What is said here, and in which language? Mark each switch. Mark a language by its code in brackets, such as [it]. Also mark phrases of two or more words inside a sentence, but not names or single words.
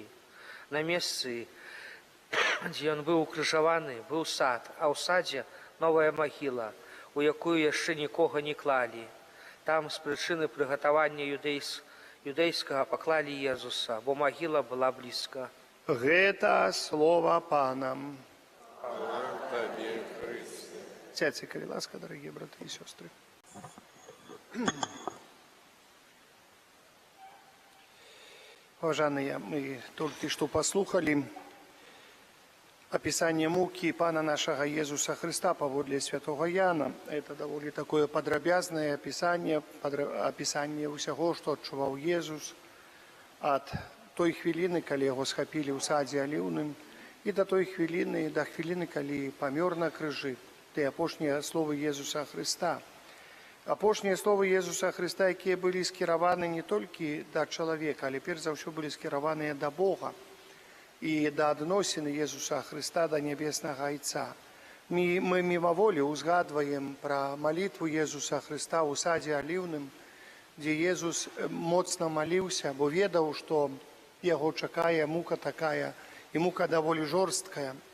[be] На месцы, дзе ён быў укрыжаваны, быў сад, а ў садзе новая магіла, у якую яшчэ нікога не клалі. Там з прычыны прыгатавання юдэйскага паклалі Езуса, бо магіла была блізка. Гэта слова Пана. [uk] Хвала Тебе, Христе. Сядьте, коли ласка, [ru] дорогие браты и сестры. Уважаемые, мы только что послухали описание муки Пана нашего Иисуса Христа поводле святого Яна. Это довольно такое подробязное описание всего, что отчувал Иисус от той хвилины, когда его схопили в саде оливным, и до той хвилины, когда помер на крыжи. Те опошние слова Иисуса Христа. [be] Апошнія словы Езуса Хрыста, якія былі скіраваны не толькі да чалавека, але перш за ўсё былі скіраваныя да Бога і да адносіны Езуса Хрыста да нябеснага Айца. Мы мімаволі ўзгадваем пра малітву Езуса Хрыста ў садзе аліўным, дзе Езус моцна маліўся, бо ведаў, што яго чакае мука такая, і мука даволі жорсткая.